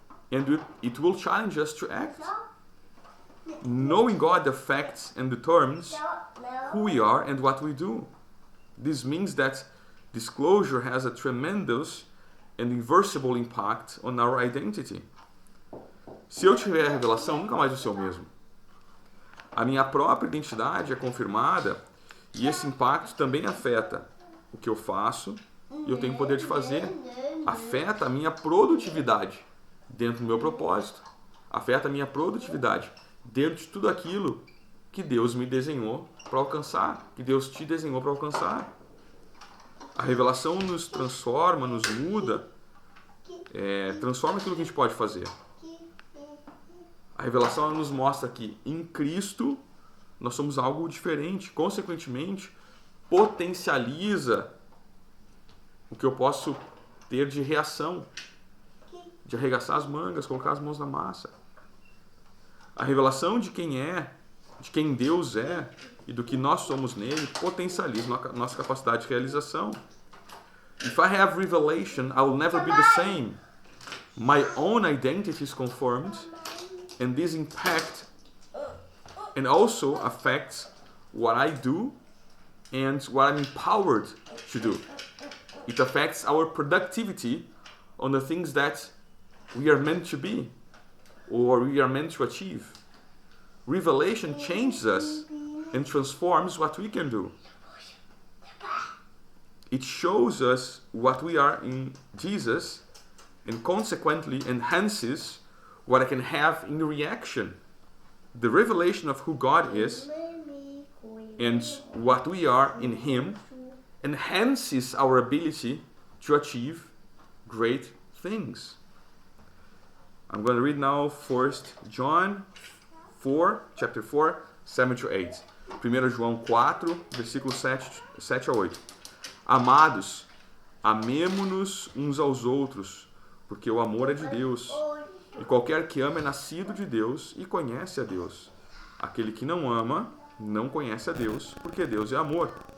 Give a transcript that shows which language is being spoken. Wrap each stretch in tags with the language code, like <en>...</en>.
<en>And it will challenge us to act. Knowing God affects and determines who we are and what we do. This means that disclosure has a tremendous and irreversible impact on our identity.</en> <pt>Se eu tiver a revelação, nunca mais vou ser o mesmo. A minha própria identidade é confirmada e esse impacto também afeta o que eu faço e eu tenho poder de fazer. Afeta a minha produtividade dentro do meu propósito. Afeta a minha produtividade dentro de tudo aquilo que Deus me desenhou para alcançar, que Deus te desenhou para alcançar. A revelação nos transforma, nos muda, transforma aquilo que a gente pode fazer. A revelação nos mostra que em Cristo nós somos algo diferente, consequentemente potencializa o que eu posso ter de reação, de arregaçar as mangas, colocar as mãos na massa. A revelação de quem é, de quem Deus é e do que nós somos nele potencializa nossa capacidade de realização.</pt> <en>If I have revelation, I will never be the same. My own identity is confirmed, and this impact and also affects what I do and what I'm empowered to do. It affects our productivity on the things that we are meant to be or we are meant to achieve. Revelation changes us and transforms what we can do. It shows us what we are in Jesus and consequently enhances what I can have in reaction. The revelation of who God is and what we are in Him enhances our ability to achieve great things. I'm going to read now first John 4, chapter 4, 7 to 8.</en> <pt>1 João 4, versículos 7 a 8. Amados, amemo-nos uns aos outros, porque o amor é de Deus. E qualquer que ama é nascido de Deus e conhece a Deus. Aquele que não ama, não conhece a Deus, porque Deus é amor.</pt>